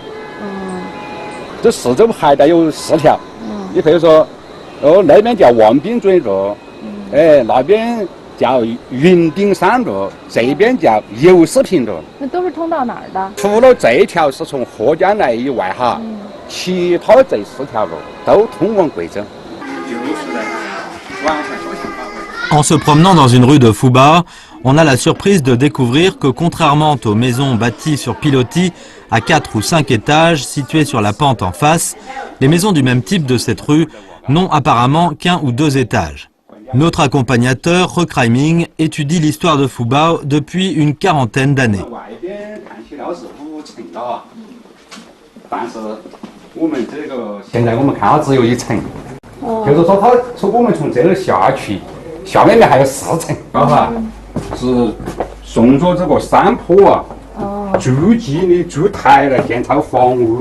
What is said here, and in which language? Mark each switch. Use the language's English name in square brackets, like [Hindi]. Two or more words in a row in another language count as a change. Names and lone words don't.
[Chinese] 这四周还带有4条，你比如说，那边叫望滨嘴路，那边叫云顶山路，这边叫油丝坪路。那都是通到哪儿的？除了这条是从河江来以外，哈，其他这4条路都通往贵州。 [French] En se promenant dans une rue de Fuba, on a la surprise de découvrir que contrairement aux maisons bâties sur pilotis à 4 ou 5 étages situées sur la pente en face, les maisons du même type de cette rue n'ont apparemment qu'1 ou 2 étages. Notre accompagnateur, Recraiming, étudie l'histoire de Fuba depuis une quarantaine d'années. [Chinese] 下面还有4层，哈，是顺着这个山坡啊，筑基的筑台来建造房屋。